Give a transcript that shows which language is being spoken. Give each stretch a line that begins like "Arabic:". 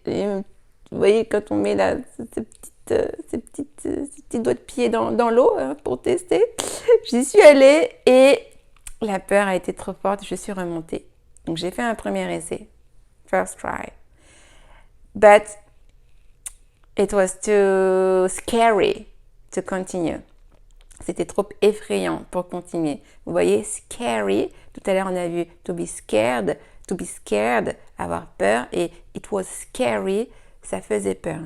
French: Vous voyez, quand on met ces petits doigts de pied dans l'eau hein, pour tester, j'y suis allée et la peur a été trop forte. Je suis remontée. Donc, j'ai fait un premier essai.
English: First try. But it was too scary to continue.
French: C'était trop effrayant pour continuer. Vous voyez, scary, tout à l'heure on a vu
English: to be scared,
French: avoir peur, et
English: it was scary,
French: ça faisait peur.